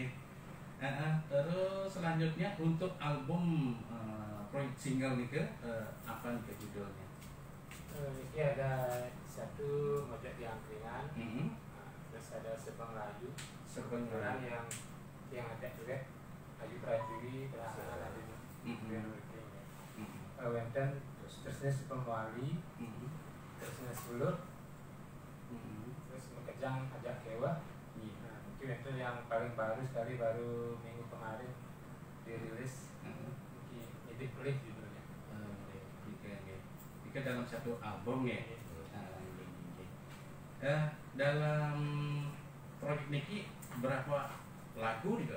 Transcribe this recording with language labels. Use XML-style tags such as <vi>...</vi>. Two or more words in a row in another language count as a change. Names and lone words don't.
<id>Terus selanjutnya untuk album proyek single nih ke apa nih ke judulnya? ini ada satu Mojok di Angkringan, terus ada Sebang Layu, kebetulan yang ada duet Ayu Pradiri berhasil ada di Wenten, terusnya Sebang Wali, terusnya Sulut, terus Mekejang Ajak Kewa. Nah, itu yang paling baru sekali, baru minggu kemarin dirilis. Nyidik Pelih judulnya. Jika dalam satu album ya. Dalam proyek Niki berapa lagu juga?</id>